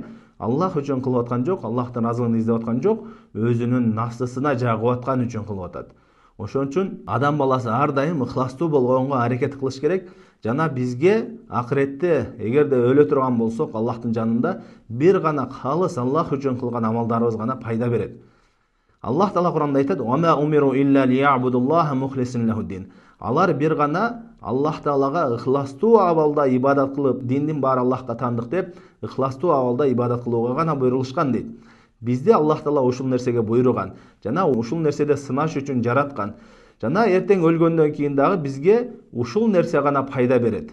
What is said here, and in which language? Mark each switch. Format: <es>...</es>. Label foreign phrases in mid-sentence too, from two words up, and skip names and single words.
<ky>Аллах үчүн кылып аткан жок, Аллахтын ыраазылыгын издеп аткан жок, өзүнүн нафсысына жагып аткан үчүн кылып атат. Ошон үчүн адам баласы ар дайым ыхластуу болгонго аракет кылыш керек. Жана бизге акыретте эгерде өлө турган болсок, Аллахтын жанында бир гана калыс Аллах үчүн кылган амалдарыбыз гана пайда берет. Аллах Таала Куранда айтат:</ky> <ar>"وما أمروا إلا ليعبدوا الله مخلصين له الدين".</ar> <ky>Алар бир гана Аллах Таалага ыхластуу абалда ибадат кылып, диндин баары Аллахка таандык деп, ыхластуу абалда ибадат кылууга гана буйрулушкан дейт. Бизде Аллах Таала ушул нерсеге буйруган, жана ушул нерседе сынаш үчүн жараткан. Жана эртең өлгөндөн кийин дагы бизге ушул нерсе гана пайда берет.</ky>